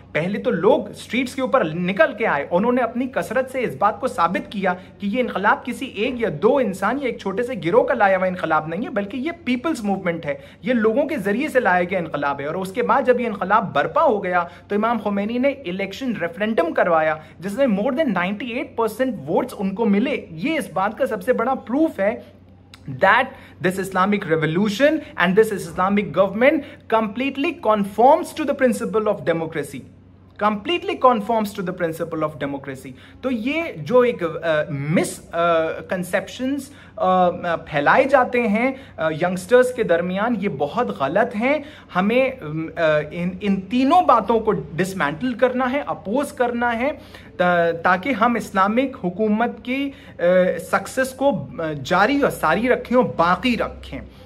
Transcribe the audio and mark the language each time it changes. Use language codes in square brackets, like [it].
[ur] پہلے تو لوگ اسٹریٹس کے اوپر نکل کے آئے, انہوں نے اپنی کثرت سے اس بات کو ثابت کیا کہ یہ انقلاب کسی ایک یا دو انسان یا ایک چھوٹے سے گروہ کا لایا ہوا انقلاب نہیں ہے, بلکہ یہ پیپلز موومنٹ ہے, یہ لوگوں کے ذریعے سے لایا گیا انقلاب ہے. اور اس کے بعد جب یہ انقلاب برپا ہو گیا تو امام خمینی نے الیکشن ریفرینڈم کروایا جس میں مور دین 98% ووٹس ان کو ملے. یہ اس بات کا سب سے بڑا پروف ہے [en] that this Islamic revolution and this Islamic government completely conforms to the principle of democracy. completely conforms to the principle of democracy. [ur] تو یہ جو ایک مس کنسیپشنز پھیلائے جاتے ہیں ینگسٹرز کے درمیان, یہ بہت غلط ہیں. ہمیں ان تینوں باتوں کو ڈسمینٹل کرنا ہے, اپوز کرنا ہے, تاکہ ہم اسلامک حکومت کی سکسس کو جاری اور ساری رکھیں اور باقی رکھیں.